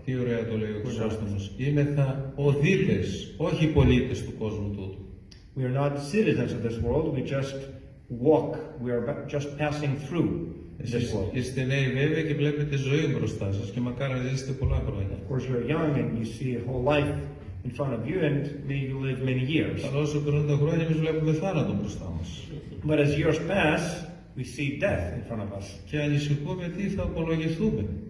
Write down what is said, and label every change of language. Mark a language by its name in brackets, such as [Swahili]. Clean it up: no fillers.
[Greek] Τι ωραία το λέει ο Χρυσόστομος. Είμεθα οδίτες, όχι πολίτες του κόσμου τούτου. [English] We are not citizens of this world, we just walk, we are just passing through this world. [Greek] Είστε νέοι βέβαια και βλέπετε ζωή μπροστά σας και μακάρι να ζήσετε πολλά χρόνια. [English] Of course you're young and you see a whole life in front of you and may you live many years. [Greek] Αλλά όσο περνούν τα χρόνια εμείς βλέπουμε θάνατο μπροστά μας. [English] But as years pass, we see death in front of us. [Greek] Και ανησυχούμε τι θα απολογηθούμε.